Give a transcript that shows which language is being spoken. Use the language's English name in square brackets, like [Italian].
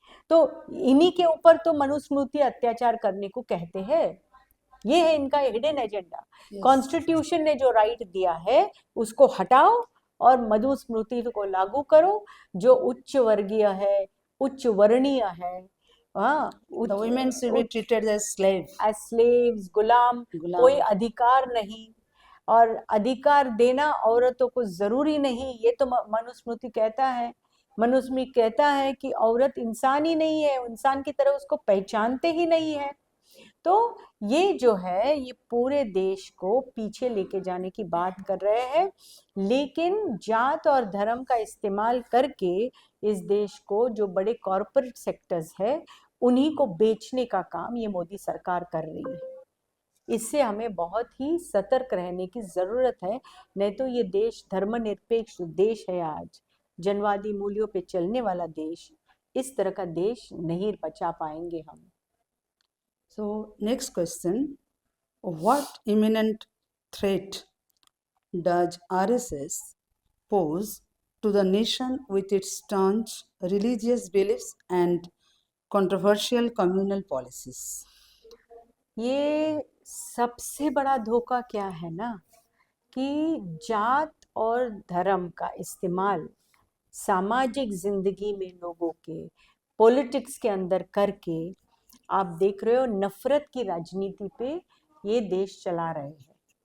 [Hindi] तो इन्हीं के ऊपर तो मनुस्मृति अत्याचार करने को कहते हैं। ये है इनका हिडन एजेंडा। कॉन्स्टिट्यूशन ने जो राइट दिया है उसको हटाओ और मनुस्मृति को लागू करो। जो उच्च वर्गीय है, उच्च वर्णीय है, [English] The women should be treated as slave. As slaves, [Hindi] गुलाम, कोई अधिकार नहीं। और अधिकार देना औरतों को जरूरी नहीं, ये तो मनुस्मृति कहता है। मनुस्मृति कहता है कि औरत इंसान ही नहीं है, इंसान की तरह उसको पहचानते ही नहीं है। तो ये जो है, ये पूरे देश को पीछे लेके जाने की बात कर रहे हैं, लेकिन जात और धर्म का इस्तेमाल करके इस देश को, जो बड़े कॉरपोरेट सेक्टर्स है, उन्हीं को बेचने का काम ये मोदी सरकार कर रही है। इससे हमें बहुत ही सतर्क रहने की जरूरत है, नहीं तो ये देश धर्मनिरपेक्ष देश है, आज जनवादी मूल्यों पे चलने वाला देश, इस तरह का देश नहीं बचा पाएंगे हम। [English] So next question, what imminent threat does RSS pose to the nation with its staunch religious beliefs and controversial communal policies? [Hindi] ये सबसे बड़ा धोखा क्या है ना, कि जात और धर्म का इस्तेमाल सामाजिक जिंदगी में लोगों के पॉलिटिक्स के अंदर करके, आप देख रहे हो नफरत की राजनीति पे ये देश चला रहे हैं।